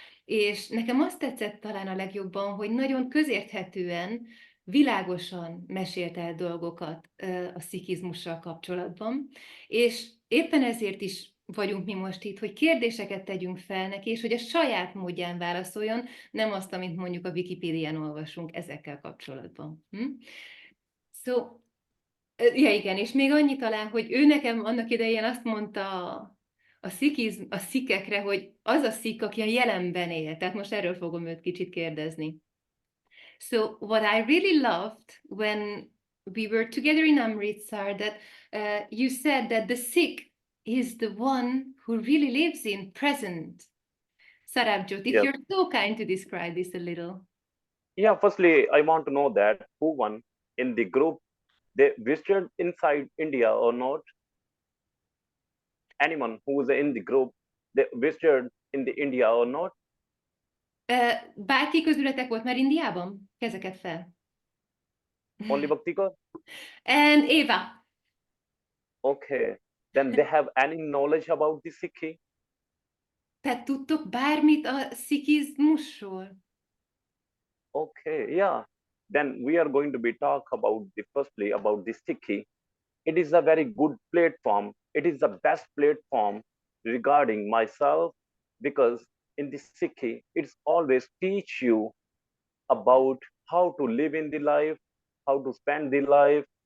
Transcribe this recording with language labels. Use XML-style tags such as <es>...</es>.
<hu>És nekem azt tetszett talán a legjobban, hogy nagyon közérthetően, világosan mesélt el dolgokat a szikhizmussal kapcsolatban, és éppen ezért is vagyunk mi most itt, hogy kérdéseket tegyünk fel neki, és hogy a saját módján válaszoljon, nem azt, amit mondjuk a Wikipédián olvasunk ezekkel kapcsolatban. So, ja igen, és még annyi talán, hogy ő nekem annak idején azt mondta a szikhekre, hogy az a szikh, aki a jelenben él. Tehát most erről fogom őt kicsit kérdezni.</hu> <en>So what I really loved when we were together in Amritsar, that you said that the Sikh is the one who really lives in present. Sarabjot, if you're so kind to describe this a little. Yeah, firstly, I want to know that who won in the group, they visited inside India or not? Anyone who was in the group, they visited in the India or not?</en> <hu>Bárki közületek volt már Indiában? Kezeket fel.</hu> <en>Only Bhaktika? And Eva. Okay. Then they have any knowledge about the Sikhi?</en> <hu>Tehát tudtok bármit a szikhizmusról?</hu> <en>Okay, yeah. Then we are going to be talk about firstly about the Sikhi. It is a very good platform. It is the best platform regarding myself, because in the Sikhi, it's always teach you about how to live in the life, how to spend the life.</en>